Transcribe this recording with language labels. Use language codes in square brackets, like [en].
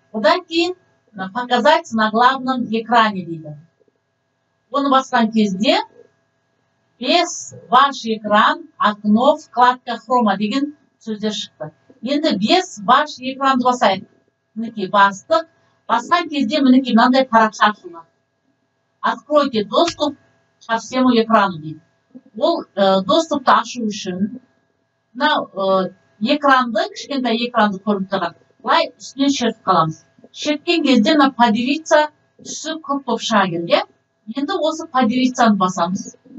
[kk] Одан кейін [ru] показать на главном экране [kk] дейді. Оны басқан кезде [ru] без ваш экран, окно, вкладка хрома [kk] деген сөздер шықты. Енді без ваш экранды басайық. Мінекей бастық. Басқан кезде мінекей мынандай парақша ашылды. [ru] Откройте доступ ко всему экрану дейді. [kk] Ол доступты ашу үшін экранды, кішкентай экранды көріп тұрған. Былай үстінен шертіп қаламыз. Шерткен кезде поделиться түсі көп болып шыға келді. Енді осы поделицаны басамыз.